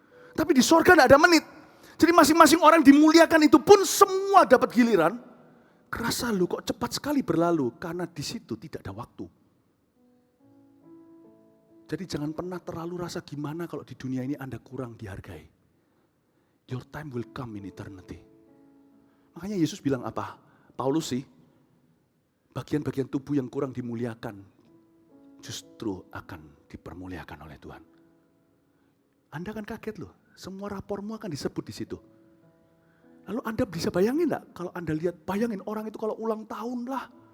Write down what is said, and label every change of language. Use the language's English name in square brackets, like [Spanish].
[Indonesian] Tapi di sorga tidak ada menit. Jadi masing-masing orang dimuliakan itu pun semua dapat giliran. Kerasa lu kok cepat sekali berlalu, karena di situ tidak ada waktu. Jadi jangan pernah terlalu rasa gimana kalau di dunia ini Anda kurang dihargai. [English] Your time will come in eternity. [Indonesian] Makanya Yesus bilang apa? Paulus sih, bagian-bagian tubuh yang kurang dimuliakan justru akan dipermuliakan oleh Tuhan. Anda kan kaget loh, semua rapormu akan disebut di situ. Lalu Anda bisa bayangin enggak kalau Anda lihat, bayangin orang itu kalau ulang tahun lah.